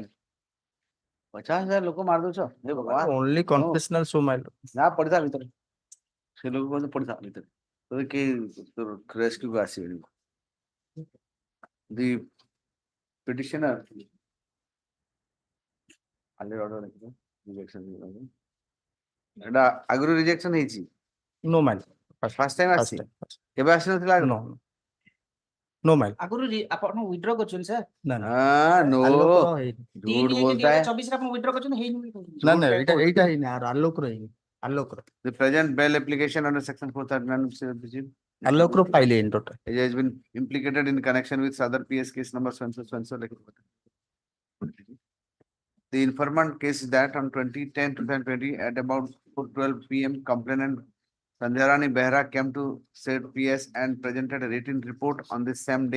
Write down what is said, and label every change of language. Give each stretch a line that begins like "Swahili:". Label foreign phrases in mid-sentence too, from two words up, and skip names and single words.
Odia: 50,000 ଲୋକ ମାରିଦଉଛ? ହେ ଭଗବାନ.
English: Only confessional, so my lord.
Odia: ନା ପଡିଥା ଭିତରେ. ସେ ଲୋକ କହନ୍ତି ପଡିଥା ଭିତରେ. ତୋର କେହି ତୋର ରେସ୍କ୍ୟୁକୁ ଆସିବେନି.
English: The petitioner
Odia: ଖାଲି order ଲେଖିଦେ. Rejection ଏଟା ଆଗରୁ ରିଜେକ୍ସନ ହେଇଛି.
English: No, my lord. First time First
Odia: ଆସିଛି.
English: time.
Odia: କେବେ ଆସିନଥିଲା ଆଗରୁ?
English: No, no. No, my lord.
Odia: ଆଗରୁ ଆପଣ ୱିଡ୍ର କରୁଛନ୍ତି ସାର୍?
English: No, no. No.
Odia: ଆଲୋକର ହେଇନି।
Hindi: झूठ बोलता है.
Odia: 2024 ରେ ଆପଣ ୱିଡ୍ର କରିଛନ୍ତି ହେଇନି ବୋଲି କହୁଛନ୍ତି। ନା ନା ଏଇଟା ହେଇନି ଆଲୋକର ହେଇନି ଆଲୋକର
English: The present bail application under section 439
Odia: ଆଲୋକର ଫାଇଲ ହେଇନି ଟୋଟାଲ
English: has been implicated in connection with other PS case number so and so. The informant case is that on 2010-2020 at about 4:12 p.m. complainant Sandhyarani Behra came to said PS and presented a written report on the same day.